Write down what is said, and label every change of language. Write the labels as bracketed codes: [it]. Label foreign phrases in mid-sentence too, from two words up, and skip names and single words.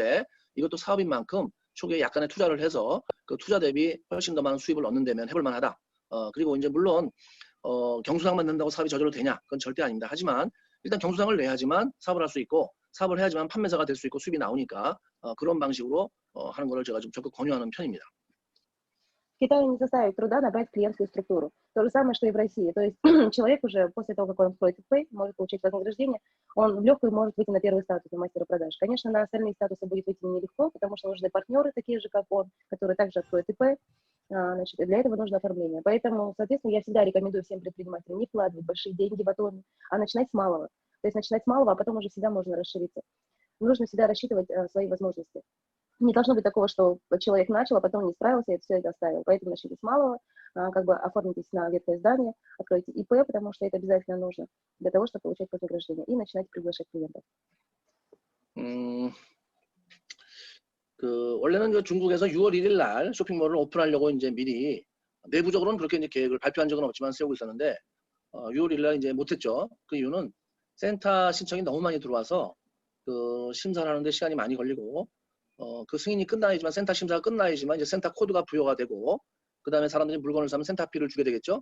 [ko] 그런데 이것도 사업인 만큼 초기에 약간의 투자를 해서 그 투자 대비 훨씬 더 많은 수입을 얻는 데면 해볼 만하다. 그리고 이제 물론 경수상만 낸다고 사업이 저절로 되냐? 그건 절대 아닙니다. 하지만 일단 경수상을 내야지만 사업을 할 수 있고 사업을 해야지만 판매사가 될 수 있고 수입이 나오니까 그런 방식으로 하는 거를 제가 좀 적극 권유하는 편입니다. [ru] В Китае не составит труда набрать клиентскую структуру. То же самое, что и в России. То есть человек уже после того, как он входит в ИП, может получить вознаграждение, он в легкую может выйти на первый статус у мастера продаж. Конечно, на остальные статусы будет выйти нелегко, потому что нужны партнеры, такие же, как он, которые также откроют ИП. Значит, для этого нужно оформление. Поэтому, соответственно, я всегда рекомендую всем предпринимателям не вкладывать большие деньги в Atomi, а начинать с малого. То есть начинать с малого, а потом уже всегда можно расшириться. Нужно всегда рассчитывать свои возможности. Не должно быть такого, что человек начал, а потом не справился и все это оставил. Поэтому начните с малого, как бы оформитесь на ветхое здание, откройте ИП, потому что это обязательно нужно для того, чтобы получать вознаграждение, и начинайте приглашать клиентов. [ko] 원래는 중국에서 6월 1일 날 쇼핑몰을 오픈하려고 이제 미리 내부적으로는 그렇게 이제 계획을 발표한 적은 없지만 세우고 있었는데 6월 1일 날 이제 못했죠. 그 이유는 센터 신청이 너무 많이 들어와서 그 심사를 하는데 시간이 많이 걸리고 그 승인이 끝나야지만 센터 심사가 끝나야지만 이제 센터 코드가 부여가 되고 그 다음에 사람들이 물건을 사면 센터피를 주게 되겠죠.